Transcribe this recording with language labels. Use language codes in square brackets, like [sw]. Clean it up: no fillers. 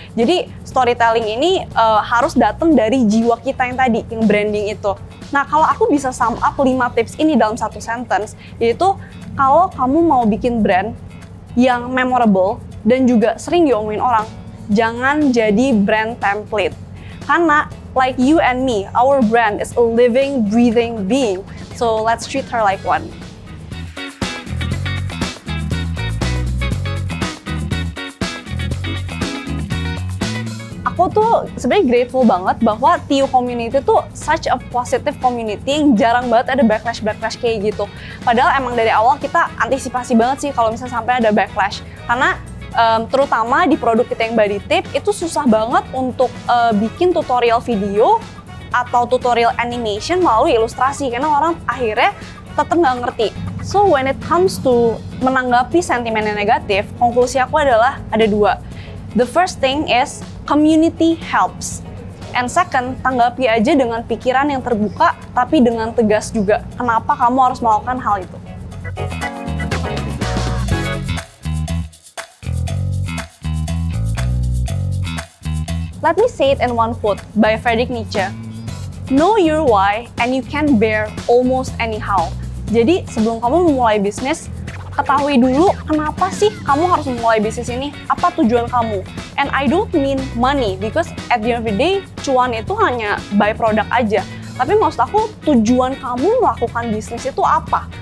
[id] Jadi storytelling ini harus datang dari jiwa kita yang tadi, yang branding itu. Nah, kalau aku bisa sum up 5 tips ini dalam satu sentence, yaitu kalau kamu mau bikin brand yang memorable dan juga sering diomongin orang, jangan jadi brand template. Karena [en] like you and me, our brand is a living, breathing being. So let's treat her like one. [id] Aku tuh sebenarnya grateful banget bahwa TU community tuh [en] such a positive community [id] yang jarang banget ada backlash kayak gitu. Padahal emang dari awal kita antisipasi banget sih kalau misalnya sampai ada backlash. Karena terutama di produk kita yang body tape itu susah banget untuk bikin tutorial video atau tutorial animation melalui ilustrasi karena orang akhirnya tetap nggak ngerti. [en] So when it comes to [id] menanggapi sentimen yang negatif, konklusi aku adalah ada 2. [en] The first thing is community helps. And second, [id] tanggapi aja dengan pikiran yang terbuka tapi dengan tegas juga. Kenapa kamu harus melakukan hal itu? [en] Let me say it in one quote by Friedrich Nietzsche. Know your why and you can bear almost anyhow. [id] Jadi sebelum kamu memulai bisnis, ketahui dulu kenapa sih kamu harus memulai bisnis ini, apa tujuan kamu. [en] And I don't mean money, because at the end of the day, [id] cuan itu hanya byproduct aja. Tapi maksud aku, tujuan kamu melakukan bisnis itu apa?